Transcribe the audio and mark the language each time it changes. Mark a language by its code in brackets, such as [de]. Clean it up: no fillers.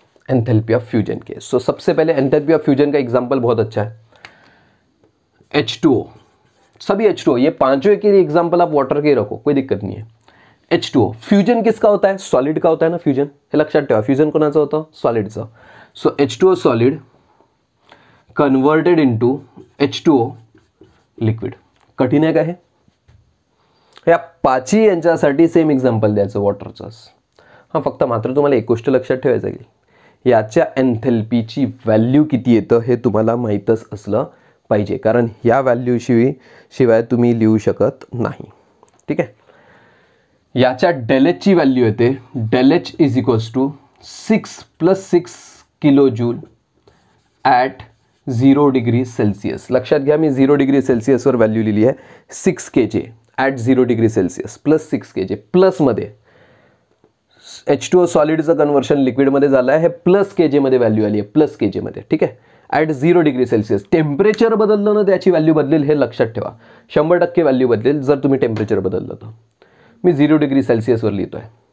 [hi] Enthalpy of fusion के। सो सबसे पहले एंथैल्पी ऑफ फ्यूजन का एग्जाम्पल बहुत अच्छा है, H2O, सभी H2O, ये पांचों के लिए एग्जाम्पल आप वाटर के रखो, कोई दिक्कत नहीं है। H2O फ्यूजन किसका होता है? सॉलिड का होता है ना फ्यूजन, [mr] हे लक्षात ठेवा, फ्यूजन कोणाचा होता? सॉलिडचा। [en] So H2O solid converted into H2O liquid. [mr] कठीण आहे का हे? या पाचही यांच्यासाठी सेम एक्झाम्पल द्यायचं वॉटरचंच। हां फक्त मात्र तुम्हाला एक गोष्ट लक्षात ठेवायचं आहे, याच्या एंथैल्पीची व्हॅल्यू किती येतं हे तुम्हाला माहीतच असलं पाहिजे, कारण या व्हॅल्यू शिवाय तुम्ही लिहू शकत नाही, ठीक आहे? याच्या del H ची व्हॅल्यू येते del H is equals to 6 + 6 kilo joule at 0 degree Celsius. लक्षात घ्या, मी 0 डिग्री सेल्सिअसवर व्हॅल्यू लिहिली आहे. 6 kJ at 0 degree Celsius plus 6 kJ. प्लसमध्ये H2O सॉलिडचं conversion लिक्विडमध्ये झालं आहे. हे प्लस केजेमध्ये व्हॅल्यू आली आहे, प्लस केजेमध्ये. ठीक आहे, ॲट 0 डिग्री सेल्सिअस. टेम्परेचर बदललं ना त्याची व्हॅल्यू बदलेल, हे लक्षात ठेवा. 100% व्हॅल्यू बदलेल जर तुम्ही टेम्परेचर बदललं तर. मी 0 डिग्री सेल्सिअसवर लिहितो आहे.